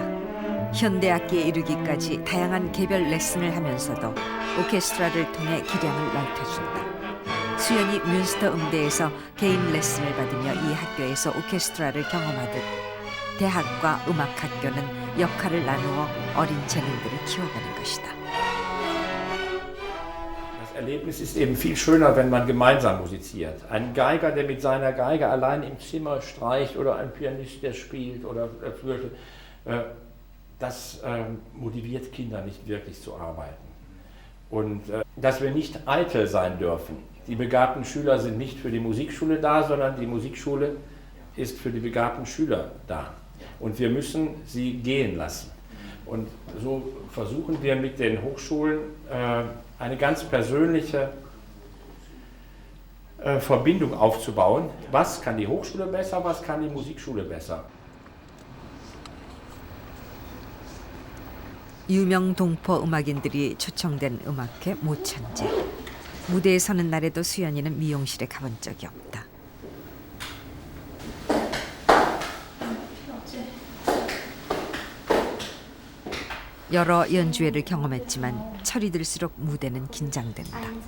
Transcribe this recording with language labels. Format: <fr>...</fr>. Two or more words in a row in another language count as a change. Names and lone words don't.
<ko>현대악기에 이르기까지 다양한 개별 레슨을 하면서도 오케스트라를 통해 기량을 넓혀준다. 수연이 뮌스터 음대에서 개인 레슨을 받으며 이 학교에서 오케스트라를 경험하듯 대학과 음악학교는 역할을 나누어 어린 재능들을 키워가는 것이다.</ko> <de>Das Erlebnis ist eben viel schöner, wenn man gemeinsam musiziert. Ein Geiger, der mit seiner Geige allein im Zimmer streicht, oder ein Pianist, der spielt oder Flöte, das motiviert Kinder nicht wirklich zu arbeiten. Und dass wir nicht eitel sein dürfen. Die begabten Schüler sind nicht für die Musikschule da, sondern die Musikschule ist für die begabten Schüler da. Und wir müssen sie gehen lassen. Und so versuchen wir mit den Hochschulen eine ganz persönliche Verbindung aufzubauen. Was kann die Hochschule besser, was kann die Musikschule besser?</de> <ko>유명 동포 음악인들이 초청된 음악회 모천재. 무대에 서는 날에도 수연이는 미용실에 가본 적이 없다. 여러 연주회를 경험했지만 철이 들수록 무대는 긴장된다.</ko>